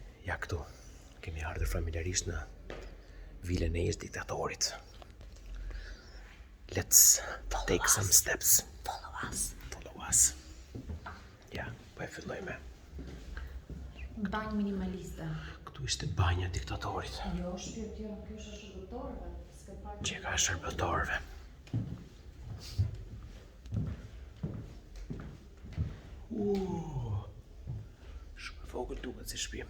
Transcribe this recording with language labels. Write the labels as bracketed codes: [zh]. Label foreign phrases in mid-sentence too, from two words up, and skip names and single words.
[sq] Ja këtu, kemi ardhur familjarisht në vilën e ish diktatorit. [en] Let's take some steps. Follow us. [sq] Ja, po e filloj me. Banjë minimaliste. Këtu ishte banja e diktatorit. Jo, shpirtira, kjo është shërbëtorëve. Që ka shërbëtorëve. Shumë e vogël duket si shtëpi.